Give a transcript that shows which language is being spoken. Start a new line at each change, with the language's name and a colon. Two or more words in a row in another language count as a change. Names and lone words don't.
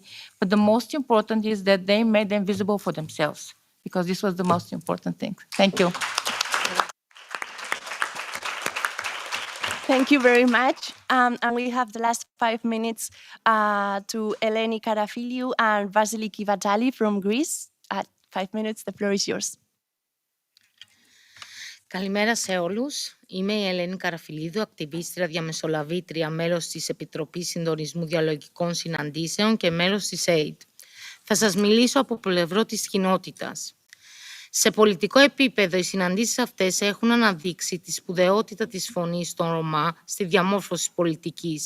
English: But the most important is that they made them visible for themselves, because this was the most important thing. Thank you. Thank you very much. And we have the last 5 minutes to Eleni Karafiliou and Vasily Kivatali from Greece. 5 minutes, the floor is yours.
Greek: Καλημέρα σε όλους. Είμαι η Ελένη Καραφιλίδου, ακτιβίστρια, διαμεσολαβήτρια, μέλος της Επιτροπής Συντονισμού Διαλογικών Συναντήσεων και μέλος της AID. Θα σας μιλήσω από πλευρό της κοινότητας. Σε πολιτικό επίπεδο, οι συναντήσεις αυτές έχουν αναδείξει τη σπουδαιότητα της φωνής των Ρωμά στη διαμόρφωση πολιτικής.